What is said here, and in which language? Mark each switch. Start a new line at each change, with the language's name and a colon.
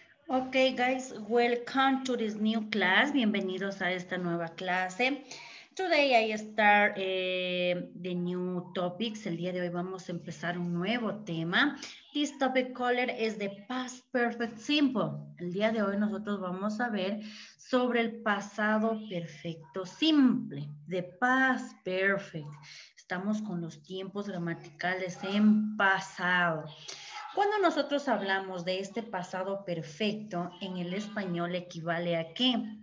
English: Okay, guys, welcome to this new class.
Spanish: Bienvenidos a esta nueva clase.
English: Today I start the new topics.
Spanish: El día de hoy vamos a empezar un nuevo tema.
English: This topic color is the past perfect simple.
Spanish: El día de hoy nosotros vamos a ver sobre el pasado perfecto simple.
English: The past perfect.
Spanish: Estamos con los tiempos gramaticales en pasado. Cuando nosotros hablamos de este pasado perfecto, en el español equivale a ¿qué?